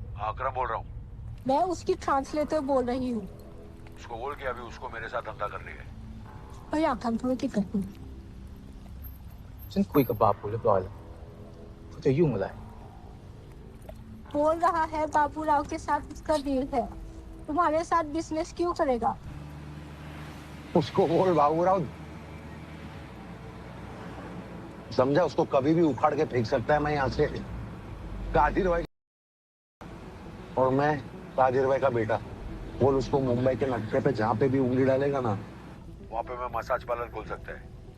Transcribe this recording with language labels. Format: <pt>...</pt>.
<hi>आकरम बोल रहा हूँ। मैं उसकी ट्रांसलेटर बोल रही हूँ। उसको बोल के अभी उसको मेरे साथ धंधा कर रही है। और आकम थोड़ी दिक्कत नहीं।</hi> <th>ฉันคุยกับ बापू เรียบร้อยแล้วเขาจะยุ่งอะไร</th> <hi>बोल रहा है बाबू राव के साथ उसका डील है, तुम्हारे साथ बिजनेस क्यों करेगा? उसको बोल बाबूराव, समझा, उसको कभी भी उखाड़ के फेंक सकता है मैं यहाँ से। कादिर भाई और मैं कादिर भाई का बेटा, बोल उसको मुंबई के नक्शे पे जहाँ पे भी उंगली डालेगा ना, वहाँ पे मैं मसाज पार्लर खोल सकता है।</hi>